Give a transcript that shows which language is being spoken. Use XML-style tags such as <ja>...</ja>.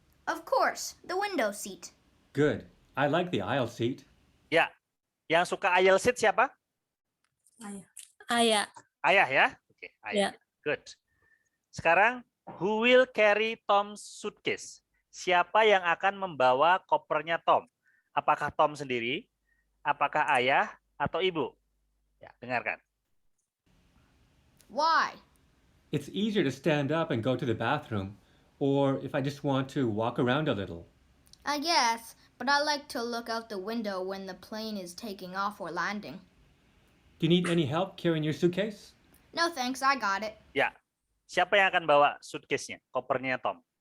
<en>Of course, the window seat. Good. I like the aisle seat.</en> <id>Ya, yang suka aisle seat siapa? Ayah. Ayah ya? Oke, ayah. Good. Sekarang,</id> <en>who will carry Tom's suitcase?</en> <id>Siapa yang akan membawa kopernya Tom? Apakah Tom sendiri? Apakah ayah atau ibu? Ya, dengarkan.</id> <en>Why? It's easier to stand up and go to the bathroom, or if I just want to walk around a little. I guess, but I like to look out the window when the plane is taking off or landing. Do you need any help carrying your suitcase? No thanks, I got it.</en> <id>Ya, siapa yang akan bawa suitcase-nya, kopernya Tom?</id>